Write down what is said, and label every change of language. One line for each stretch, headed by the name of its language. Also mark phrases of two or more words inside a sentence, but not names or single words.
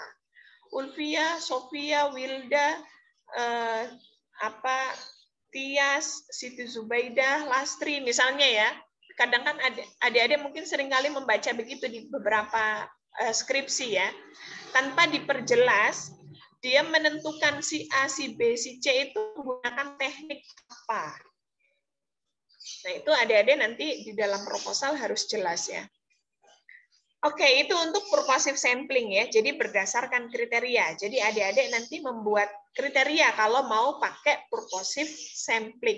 Indonesian: Ulfia, Sofia, Wilda, Tias, Siti Zubaidah, Lastri, misalnya ya. Kadang kan adik-adik mungkin seringkali membaca begitu di beberapa skripsi ya. Tanpa diperjelas, dia menentukan si A, si B, si C itu menggunakan teknik apa. Nah, itu adik-adik nanti di dalam proposal harus jelas ya. Oke, itu untuk
English: purposive sampling
Indonesian: ya. Jadi berdasarkan kriteria. Jadi adik-adik nanti membuat kriteria kalau mau pakai
English: purposive sampling.